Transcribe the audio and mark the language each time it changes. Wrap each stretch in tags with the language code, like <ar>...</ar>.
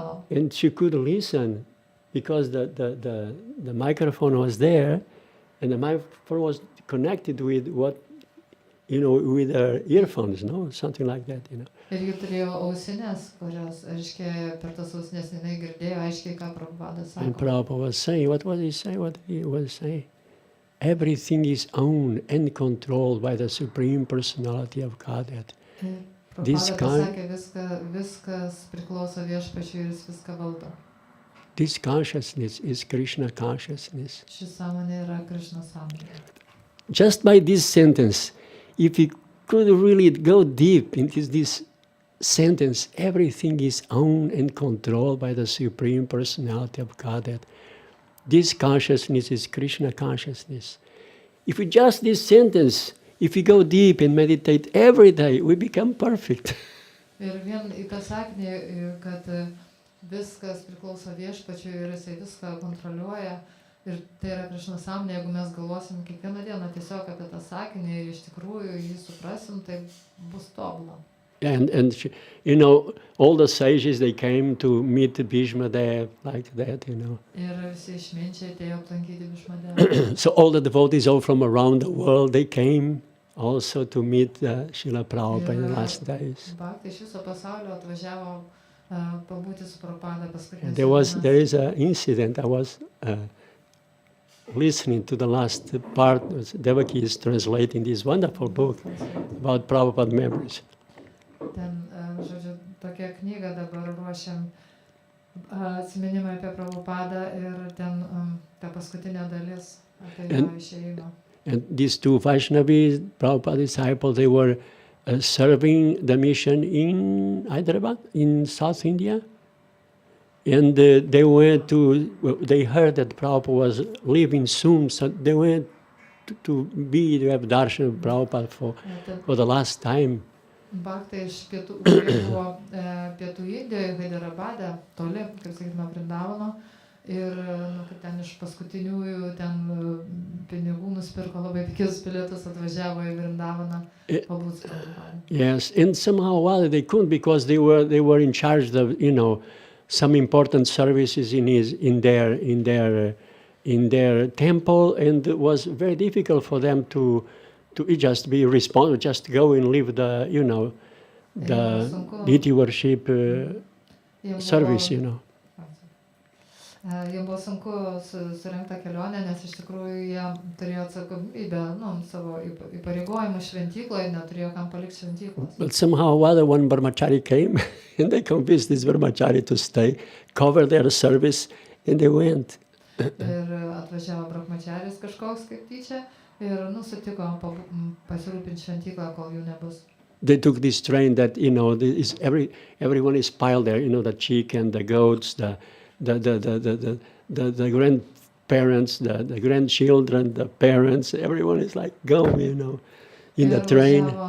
<en>And she could listen because the microphone was there, and the microphone was connected with with her earphones, something like that,</en> <lt>Ir ji turėjo ausinės, kurios, aiškiai, per tas ausinės jinai girdėjo, aiškiai, ką Prabhupada sako.</lt> <en>And Prabhupada was saying, what was he saying? What he was saying? Everything is owned and controlled by the Supreme Personality of Godhead.</en> <lt>Prabhupada pasakė, viskas priklauso Viešpačiui ir jis viską valdo.</lt> <en>This consciousness is Krishna consciousness.</en> <lt>Ši sąmonė yra Krišnos sąmonė.</lt> <en>Just by this sentence, if you could really go deep into this sentence, everything is owned and controlled by the Supreme Personality of Godhead. This consciousness is Krishna consciousness. If we just this sentence, if we go deep and meditate every day, we become perfect.</en> <lt>Ir vien į tą sakinį, kad viskas priklauso Viešpačiui ir jisai viską kontroliuoja. Ir tai yra Krišnos sąmonė, jeigu mes galvosim kiekvieną dieną tiesiog apie tą sakinį ir iš tikrųjų jį suprasim, tai bus tobula.</lt> <en>And you know, all the sages, they came to meet Bhīṣmadevos like that, you know.</en> <lt>Ir visi išminčiai atėjo aplankyti Bhīṣmadevos.</lt> <en>So all the devotees all from around the world, they came also to meet Śrīla Prabhupada in the last days.</en> <lt>Bhaktai iš viso pasaulio atvažiavo pabūti su Prabhupada paskutines</lt> <en>There is an incident. I was listening to the last part. Devaki is translating this wonderful book about Prabhupada memories.</en> <lt>Ten, žodžiu, tokia knyga dabar ruošiam atsiminimai apie Prabhupadą ir ten ta paskutinė dalis apie jo išėjimą.</lt> <en>And these two Vaishnavis, Prabhupada disciples, they were serving the mission in Hyderabad, in South India. And they went they heard that Prabhupada was leaving soon, so they went to have darshan of Prabhupada for the last time.</en> <lt>Bhaktai iš pietų, buvo pietų Indijoje, Hyderabade, toli, kaip sakytume, Vrindavano. Ir ten iš paskutiniųjų ten pinigų nusipirko labai pigius bilietus, atvažiavo į Vrindavaną pabūt su Prabhupada.</lt> <en>Yes, and somehow they couldn't because they were in charge of, you know, some important services in their temple, and it was very difficult for them to just be responsible, just go and live the, you know, the deity worship service, you know.</en> <lt>Jiems buvo sunku surengti tą kelionę, nes iš tikrųjų jie turėjo atsakomybę, savo įpareigojimą šventykloje, neturėjo kam palikti šventyklos.</lt> <en>But somehow one brahmachari came and they convinced this brahmachari to stay, cover their service, and they went.</en> <lt>Ir atvažiavo brahmacharis kažkoks kaip tyčia ir sutiko pasirūpinti šventyklą, kol jų nebus.</lt> <en>They took this train that, you know, everyone is piled there, you know, the chicken, the goats, the grandparents, the grandchildren, the parents, everyone is like go, you know, in the train.</en>